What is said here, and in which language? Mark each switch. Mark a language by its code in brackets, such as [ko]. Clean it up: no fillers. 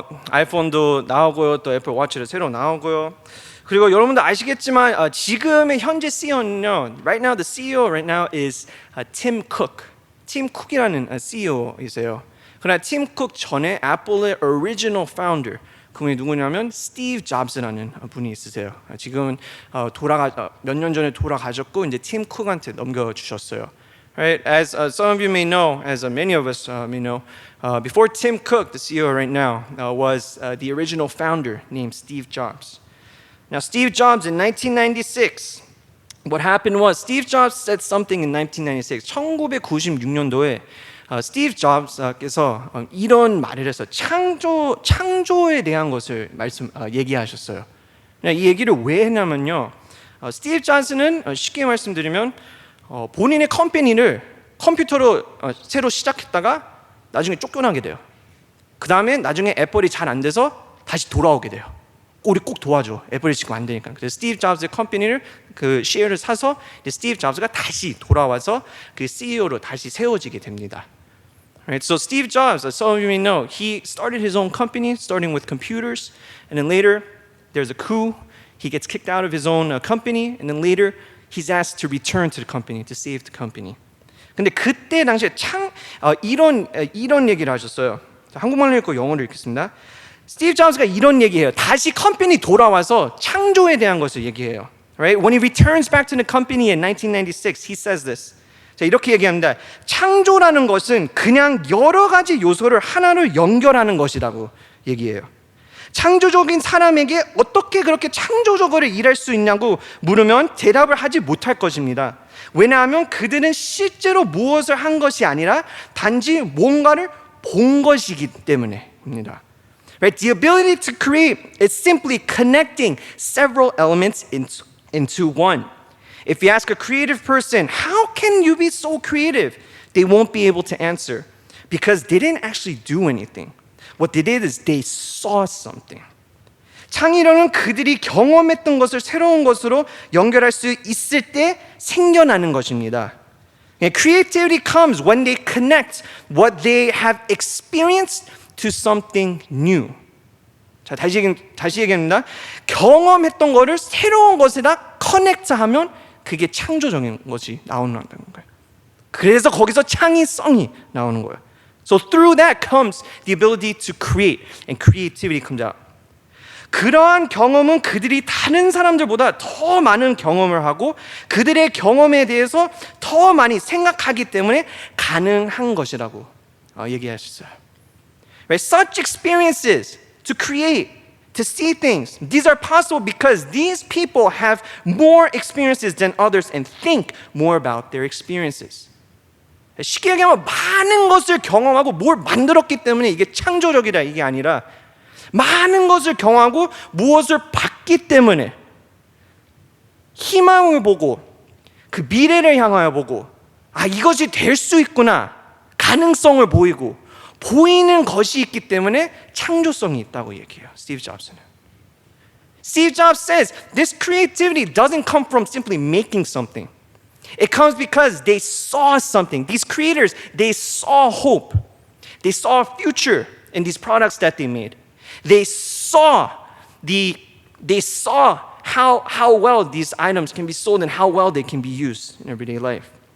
[ko] 아이폰도 나오고요, 또 애플 워치도 새로 나오고요. 그리고 여러분도 아시겠지만 지금의 현재 CEO는요, [en] right now the CEO right now is Tim Cook. [ko] Tim Cook이라는 CEO이세요. 그러나 팀 쿡 전에 애플의 [en] original founder, [ko] 그분이 누구냐면 스티브 잡스라는 분이 있으세요. 지금은 몇 년 전에 돌아가셨고 이제 팀 쿡한테 넘겨주셨어요. [en] Right, as some of you may know, as many of us may know, before Tim Cook, the CEO right now, was the original founder named Steve Jobs. Now, Steve Jobs in 1996, what happened was Steve Jobs said something in 1996. [ko] 1996년도에 스티브 잡스께서 이런 말을 해서 창조에 대한 것을 얘기하셨어요. 이 얘기를 왜 했냐면요, 스티브 잡스는 쉽게 말씀드리면 본인의 컴퍼니를 컴퓨터로 새로 시작했다가 나중에 쫓겨나게 돼요. 그 다음에 나중에 애플이 잘 안 돼서 다시 돌아오게 돼요. 우리 꼭 도와줘. 애플이 지금 안 되니까. 그래서 스티브 잡스의 컴퍼니를 그 쉐어를 사서 스티브 잡스가 다시 돌아와서 그 CEO로 다시 세워지게 됩니다. [en] Right? So Steve Jobs, as some of you may know, he started his own company, starting with computers, and then later there's a coup. He gets kicked out of his own company, and then later he's asked to return to the company, to save the company. [ko] 근데 그때 당시에 이런 얘기를 하셨어요. 한국말로 읽고 영어로 읽겠습니다. 스티브 잡스가 이런 얘기해요. 다시 컴퍼니 돌아와서 창조에 대한 것을 얘기해요. [en] Right? When he returns back to the company in 1996, he says this. [ko] 자, 이렇게 얘기합니다. 창조라는 것은 그냥 여러 가지 요소를 하나로 연결하는 것이라고 얘기해요. 창조적인 사람에게 어떻게 그렇게 창조적으로 일할 수 있냐고 물으면 대답을 하지 못할 것입니다. 왜냐하면 그들은 실제로 무엇을 한 것이 아니라 단지 뭔가를 본 것이기 때문에입니다. [en] Right? The ability to create is simply connecting several elements into one. If you ask a creative person, how can you be so creative? They won't be able to answer because they didn't actually do anything. What they did is they saw something. [ko] 창의력은 그들이 경험했던 것을 새로운 것으로 연결할 수 있을 때 생겨나는 것입니다. [en] Creativity comes when they connect what they have experienced to something new. [ko] 자, 다시 얘기합니다. 경험했던 것을 새로운 것에다 커넥트하면 그게 창조적인 것이 나오는 거예요. 그래서 거기서 창의성이 나오는 거예요. [en] So through that comes the ability to create, and creativity comes out. [ko] 그러한 경험은 그들이 다른 사람들보다 더 많은 경험을 하고 그들의 경험에 대해서 더 많이 생각하기 때문에 가능한 것이라고 얘기하셨어요. [en] Right? Such experiences to create, to see things, these are possible because these people have more experiences than others and think more about their experiences. [ko] 쉽게 얘기하면 많은 것을 경험하고 뭘 만들었기 때문에 이게 창조력이다 이게 아니라 많은 것을 경험하고 무엇을 봤기 때문에 희망을 보고 그 미래를 향하여 보고 이것이 될 수 있구나 가능성을 보이고 보이는 것이 있기 때문에 창조성이 있다고 얘기해요. 스티브 잡스는. [en] Steve Jobs says this creativity doesn't come from simply making something. It comes because they saw something. These creators, they saw hope. They saw a future in these products that they made. They saw how well these items can be sold and how well they can be used in everyday life.